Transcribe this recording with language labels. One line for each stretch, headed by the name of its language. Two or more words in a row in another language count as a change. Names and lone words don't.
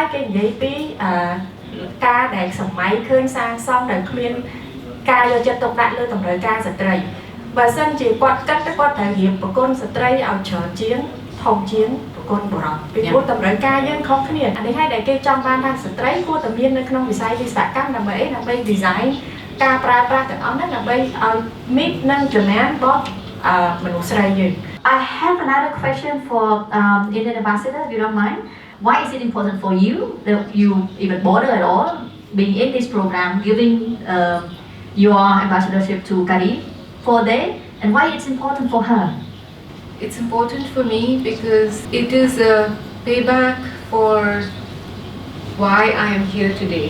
Khmer: គេនិយាយពីការដែលសម័យឃើញសាងសង់ដែលគ្មានការយកចិត្តទុកដាក់លើតម្រូវការស្ត្រីបើសិនជាគាត់គិតទៅគាត់ត្រូវរៀបប្រកូនស្ត្រីឲ្យច្រើនជាងធំជាងប្រកូនបរោះពីព្រោះតម្រូវការយើងខុសគ្នាអានេះហើយដែលគេចង់បានថាស្ត្រីគួរតែមាននៅក្នុងវិស័យវិស្វកម្មដើម្បី design ការប្រើប្រាស់ទាំងអស់ហ្នឹងដើម្បីឲ្យ meet នឹងចំណានរបស់មនុស្សស្រីយើង
English: I have another question for Indian Ambassador if you don't mind. Why is it important for you that you even bother at all being in this program, giving your ambassadorship to Karry for a day, and why it's important for her? It's important for me because it is a payback for why I am here today.